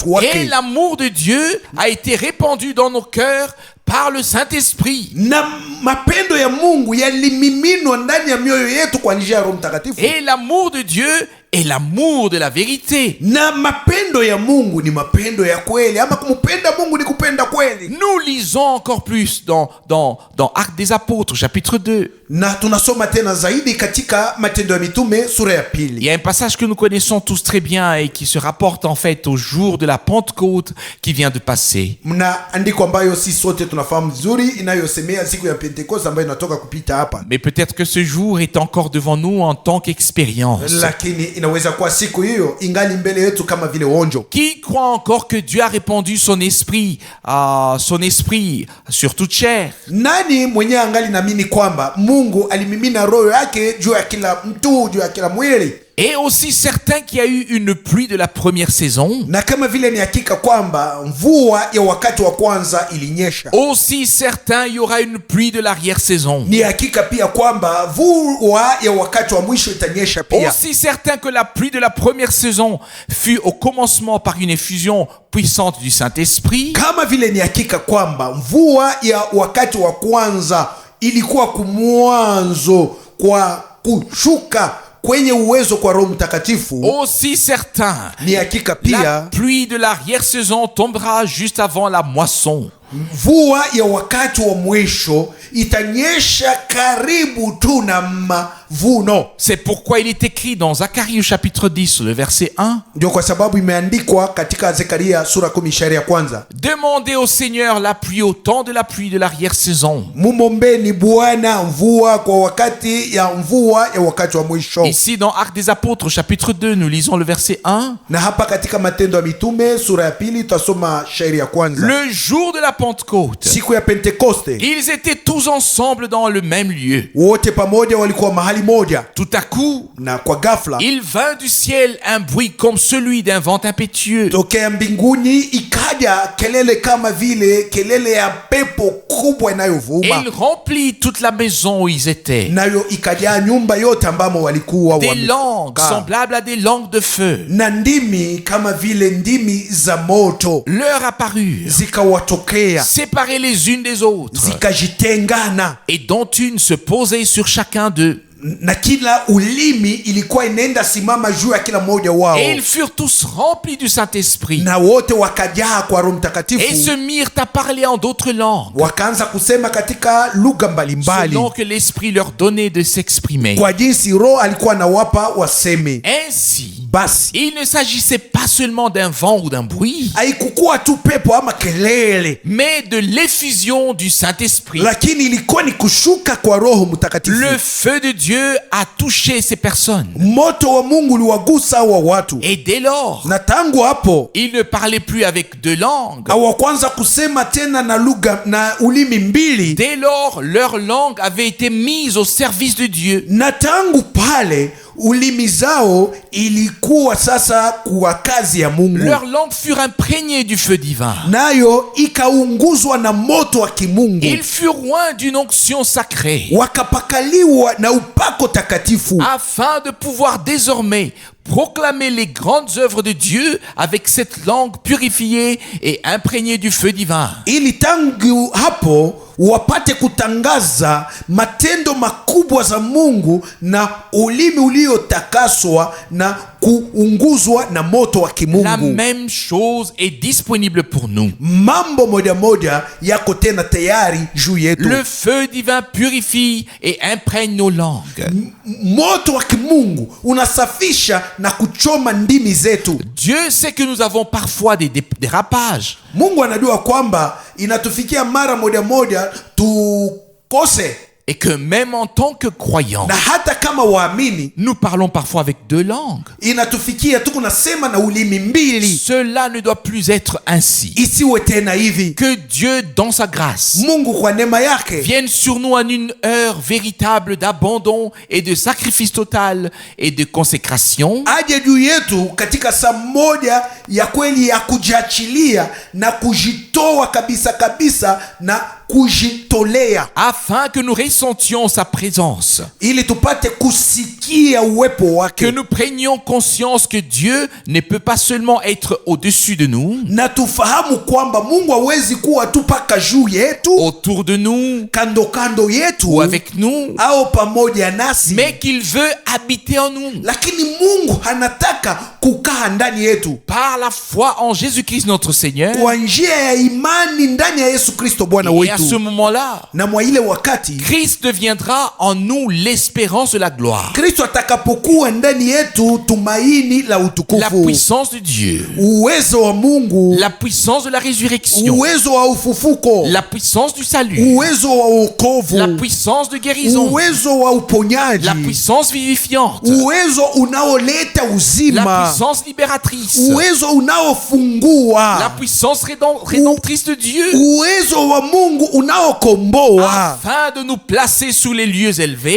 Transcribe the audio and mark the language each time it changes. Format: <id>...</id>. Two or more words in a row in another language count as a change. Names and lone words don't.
<fr>Et</fr> <sw>wake,</sw> <fr>l'amour de Dieu a été répandu dans nos cœurs par le Saint-Esprit.</fr> <sw>na mapendo ya Mungu yalimiminwa ndani ya mioyo yetu kwa njia ya Roho Mtakatifu.</sw> <fr>Et l'amour de Dieu est l'amour de la vérité.</fr> <sw>Na mapendo ya Mungu ni mapendo ya kweli, ama kumpenda Mungu ni kupenda kweli.</sw> <fr>Nous lisons encore plus dans Actes des Apôtres, chapitre 2.</fr> <sw>Na tunasoma tena zaidi katika Matendo ya Mitume sura ya</sw> <fr>Il</fr> <sw>pili.</sw> <fr>y a un passage que nous connaissons tous très bien et qui se rapporte en fait au jour de la Pentecôte qui vient de passer.</fr> <sw>Mna andiko ambayo sisi sote tunafahamu vizuri, inayosemea siku ya Pentekoste ambayo inatoka kupita hapa,</sw> <fr>Mais peut-être que ce jour est encore devant nous en tant qu'expérience.</fr> <sw>lakini inaweza kuwa siku hiyo ingali mbele yetu kama vile onjo.</sw> <fr>Qui croit encore que Dieu a répandu son esprit sur toute chair?</fr> <sw>Nani mwenye angali naamini kwamba Mungu alimimina roho yake juu ya kila mtu, juu ya kila mwili?</sw> <fr>Et aussi certain qu'il y a eu une pluie de la première saison,</fr> <sw>Na kama vile ni hakika kwamba mvua ya wakati wa kwanza ilinyesha,</sw> <fr>aussi certain il y aura une pluie de l'arrière-saison.</fr> <sw>ni hakika pia kwamba mvua ya wakati wa mwisho itanyesha pia.</sw> <fr>Aussi certain que la pluie de la première saison fut au commencement par une effusion puissante du Saint-Esprit,</fr> <sw>Kama vile ni hakika kwamba mvua ya wakati wa kwanza ilikuwa kumwanzo kwa kushuka kwenye uwezo kwa Roho Mtakatifu,</sw> <fr>aussi certain</fr> <sw>ni hakika</sw> <fr>la</fr> <sw>pia</sw> <fr>pluie de l'arrière-saison tombera juste avant la moisson.</fr> <sw>mvua ya wakati wa mwisho itanyesha karibu tu na mavuno.</sw> <fr>C'est pourquoi il est écrit dans Zacharie au chapitre 10, le verset 1.</fr> <sw>Ndio kwa sababu imeandikwa katika Zekaria sura 10 shairi ya kwanza.</sw> <fr>Demandez au Seigneur la pluie au temps de la pluie de l'arrière-saison.</fr> <sw>Mumombeni Bwana mvua kwa wakati ya mvua ya wakati wa mwisho.</sw> <fr>Ici dans Actes des Apôtres chapitre 2, nous lisons le verset 1.</fr> <sw>Na hapa katika Matendo ya Mitume sura ya pili tutasoma shairi ya kwanza.</sw> <fr>Le jour de la Pentecôte,</fr> <sw>Siku ya Pentekoste,</sw> <fr>ils étaient tous ensemble dans le même lieu.</fr> <sw>wote pamoja walikuwa mahali moja.</sw> <fr>Tout à coup,</fr> <sw>Na kwa ghafla</sw> <fr>il vint du ciel un bruit comme celui d'un vent impétueux.</fr> <sw>tokea mbinguni ikaja kelele kama vile kelele ya pepo kubwa</sw> <fr>Et</fr> <sw>inayovuma,</sw> <fr>il remplit toute la maison où ils étaient.</fr> <sw>nayo ikajaa nyumba yote ambamo walikuwa</sw> <fr>Des langues</fr> <sw>wamekaa.</sw> <fr>semblables à des langues de feu</fr> <sw>Na ndimi kama vile ndimi za moto</sw> <fr>leur apparurent,</fr> <sw>zikawatokea,</sw> <fr>séparées les unes des autres,</fr> <sw>zikajitengana,</sw> <fr>et dont une se posait sur chacun d'eux.</fr> <sw>na kila ulimi ilikuwa inaenda simama juu ya kila mmoja wao,</sw> <fr>Et ils furent tous remplis du Saint-Esprit</fr> <sw>na wote wakajaa kwa Roho</sw> <fr>et</fr> <sw>Mtakatifu,</sw> <fr>se mirent à parler en d'autres langues,</fr> <sw>wakaanza kusema katika lugha mbalimbali</sw> <fr>selon que l'Esprit leur donnait de s'exprimer.</fr> <sw>kwa jinsi Roho alikuwa anawapa waseme.</sw> <fr>Ainsi,</fr> <sw>Basi</sw> <fr>il ne s'agissait pas seulement d'un vent ou d'un bruit,</fr> <sw>haikukuwa tu pepo ama kelele,</sw> <fr>mais de l'effusion du Saint-Esprit.</fr> <sw>lakini ilikuwa ni kushuka kwa Roho Mtakatifu.</sw> <fr>Le feu de Dieu a touché ces personnes.</fr> <sw>Moto wa Mungu uliwagusa wa watu,</sw> <fr>Et dès lors,</fr> <sw>na tangu hapo</sw> <fr>ils ne parlaient plus avec deux langues.</fr> <sw>hawakwanza kusema tena na lugha na ulimi mbili,</sw> <fr>Dès lors, leur langue avait été mise au service de Dieu.</fr> <sw>na tangu pale ulimi zao ilikuwa sasa kwa kazi ya Mungu,</sw> <fr>Leurs langues furent imprégnées du feu divin.</fr> <sw>nayo ikaunguzwa na moto wa kimungu,</sw> <fr>Ils furent loin d'une onction sacrée,</fr> <sw>wakapakaliwa na upako takatifu,</sw> <fr>afin de pouvoir désormais proclamer les grandes œuvres de Dieu avec cette langue purifiée et imprégnée du feu divin.</fr> <sw>ili tangu hapo wapate kutangaza matendo makubwa za Mungu na ulimi uliotakaswa na kuunguzwa na moto wa</sw> <fr>La</fr> <sw>kimungu.</sw> <fr>même chose est disponible pour nous.</fr> <sw>Mambo moja moja yako tena tayari juu yetu.</sw> <fr>Le feu divin purifie et imprègne nos langues.</fr> <sw>Moto wa kimungu unasafisha na kuchoma ndimi zetu.</sw> <fr>Dieu sait que nous avons parfois des dérapages.</fr> <sw>Mungu anajua kwamba inatufikia mara moja moja tukose,</sw> <fr>Et que même en tant que croyants,</fr> <sw>na hata kama waamini</sw> <fr>nous parlons parfois avec deux langues.</fr> <sw>inatufikia tu kunasema na ulimi mbili.</sw> <fr>Cela ne doit plus être ainsi.</fr> <sw>Isiwe tena hivi.</sw> <fr>Que Dieu, dans sa grâce,</fr> <sw>Mungu kwa neema yake</sw> <fr>vienne sur nous en une heure véritable d'abandon et de sacrifice total et de consécration,</fr> <sw>aje juu yetu katika saa moja ya kweli ya kujiachilia na kujitoa kabisa kabisa na kujitolea,</sw> <fr>afin que nous ressentions sa présence,</fr> <sw>ili tupate kusikia uwepo</sw> <fr>que</fr> <sw>wake,</sw> <fr>nous prenions conscience que Dieu ne peut pas seulement être au-dessus de nous,</fr> <sw>na tufahamu kwamba Mungu hawezi kuwa tu paka juu yetu,</sw> <fr>autour de nous</fr> <sw>kando kando</sw> <fr>ou</fr> <sw>yetu</sw> <fr>avec nous,</fr> <sw>au pamoja nasi,</sw> <fr>mais qu'il veut habiter en nous.</fr> <sw>lakini Mungu anataka kukaa ndani yetu</sw> <fr>Par la foi en Jésus-Christ notre Seigneur.</fr> <sw>kwa njia ya imani ndani ya Yesu Kristo Bwana</sw> <fr>Et à ce</fr> <sw>wetu.</sw> <fr>moment-là,</fr> <sw>Na mwa ile wakati</sw> <fr>Christ deviendra en nous l'espérance de la gloire,</fr> <sw>Kristo atakapokuwa ndani yetu tumaini la</sw> <fr>la</fr> <sw>utukufu,</sw> <fr>puissance de Dieu,</fr> <sw>uwezo wa Mungu,</sw> <fr>la puissance de la résurrection,</fr> <sw>uwezo wa ufufuko,</sw> <fr>la puissance du salut,</fr> <sw>uwezo wa wokovu,</sw> <fr>la puissance de guérison,</fr> <sw>uwezo wa uponyaji,</sw> <fr>la puissance vivifiante,</fr> <sw>uwezo unaoleta</sw> <fr>la</fr> <sw>uzima,</sw> <fr>puissance libératrice,</fr> <sw>uwezo</sw> <fr>la</fr> <sw>unaofungua,</sw> <fr>puissance rédemptrice de Dieu,</fr> <sw>uwezo wa Mungu unaokomboa,</sw> <fr>afin de nous placer sous les lieux élevés</fr>